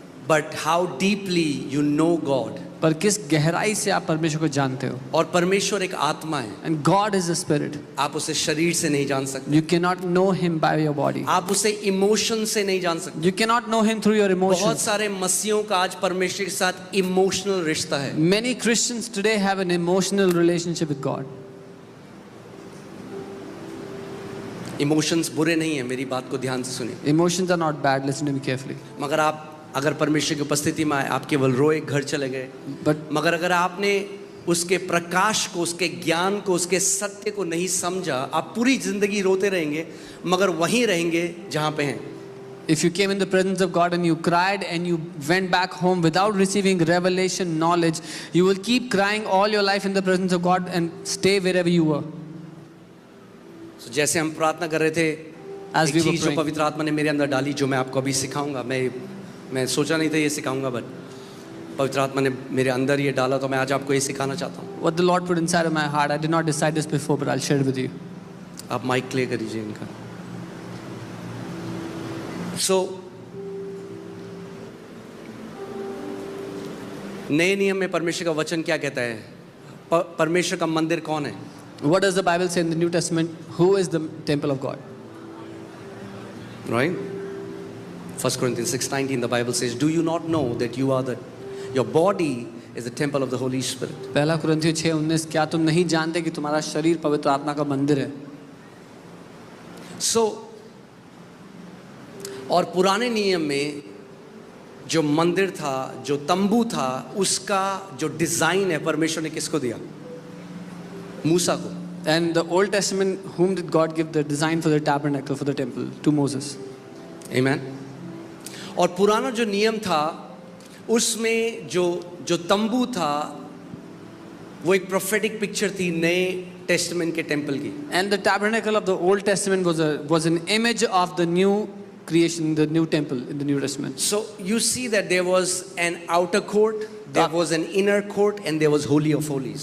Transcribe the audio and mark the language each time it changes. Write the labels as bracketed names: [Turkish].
[English] but how deeply you know God. [Hindi] पर किस गहराई से आप परमेश्वर को जानते हो. और परमेश्वर एक आत्मा है. [English] And God is a spirit. [Hindi] आप उसे शरीर से नहीं जान सकते. [English] You cannot know him by your body. [Hindi] आप उसे इमोशन से नहीं जान सकते. [English] You cannot know him through your emotions. [Hindi] बहुत सारे मसीहों का आज परमेश्वर के साथ इमोशनल रिश्ता है. [English] Many Christians today have an emotional relationship with God. [Hindi] Emotions बुरे नहीं है, मेरी बात को ध्यान से सुनिए. [English] Emotions are not bad. Listen to me carefully. [Hindi] मगर आप अगर परमेश्वर की उपस्थिति में आए, आप केवल रोए, घर चले गए. मगर अगर आपने उसके प्रकाश को, उसके ज्ञान को, उसके सत्य को नहीं समझा, आप पूरी जिंदगी रोते रहेंगे, मगर वहीं रहेंगे जहां पे हैं. [English] If you came in the presence of God and you cried and you went back home without receiving revelation knowledge, you will keep crying all your life in the presence of God and stay wherever you were. [Hindi] So, जैसे हम प्रार्थना कर रहे थे, [English] As we [Hindi] एक [English] were [Hindi] चीज जो [English] praying, [Hindi] पवित्र आत्मा ने मेरे अंदर डाली, जो मैं आपको अभी सिखाऊंगा. मैं सोचा नहीं था ये सिखाऊंगा, बट पवित्र आत्मा ने मेरे अंदर ये डाला, तो मैं आज आपको ये सिखाना चाहता हूँ. [English] what the Lord put inside of my heart, I did not decide this before, but I'll share it with you. [Hindi] आप माइक क्लियर करिए इनका. So, नए नियम में परमेश्वर का वचन क्या कहता है? परमेश्वर का मंदिर कौन है? [English] What does the Bible say in the New Testament? Who is the temple of God? Right? 1 Corinthians 6:19, the Bible says, "Do you not know that your body is the temple of the Holy Spirit?" [Hindi] पहला कुरिन्थियों 6:19, क्या तुम नहीं जानते कि तुम्हारा शरीर पवित्र आत्मा का मंदिर है? So, और पुराने नियम में जो मंदिर था, जो तंबू था, उसका जो डिजाइन है परमेश्वर ने किसको दिया? मूसा को. [English] And the Old Testament, whom did God give the design for the tabernacle, for the temple? To Moses. Amen. [Hindi] और पुराना जो नियम था, उसमें जो तंबू था, वो एक प्रोफेटिक पिक्चर थी नए टेस्टामेंट के टेंपल की. [English] And the tabernacle of the Old Testament was an image of the new creation, the new temple in the New Testament. So you see that there was an outer court, there was an inner court, and there was holy of holies.